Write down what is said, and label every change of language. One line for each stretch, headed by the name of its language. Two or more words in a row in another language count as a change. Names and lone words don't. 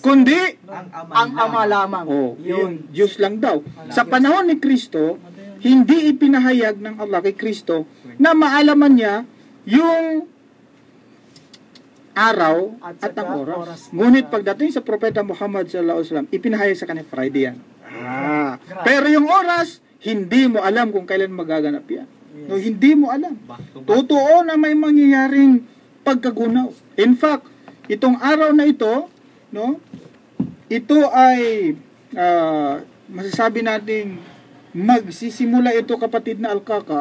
Filipino: Kundi, Ang ama lamang. yun, Diyos lang daw. Sa panahon ni Kristo, hindi ipinahayag ng Allah kay Kristo na maalaman niya yung araw at ang oras. Ngunit pagdating sa Propeta Muhammad
Arabic: صلى الله عليه وسلم,
Filipino: ipinahayag sa kanya Friday yan. Pero yung oras, hindi mo alam kung kailan magaganap yan. No, hindi mo alam. Totoo na may mangyayaring pagkagunaw.
English: In fact,
Filipino: itong araw na ito, no, ito ay masasabi nating magsisimula ito, kapatid na Al-Kaka.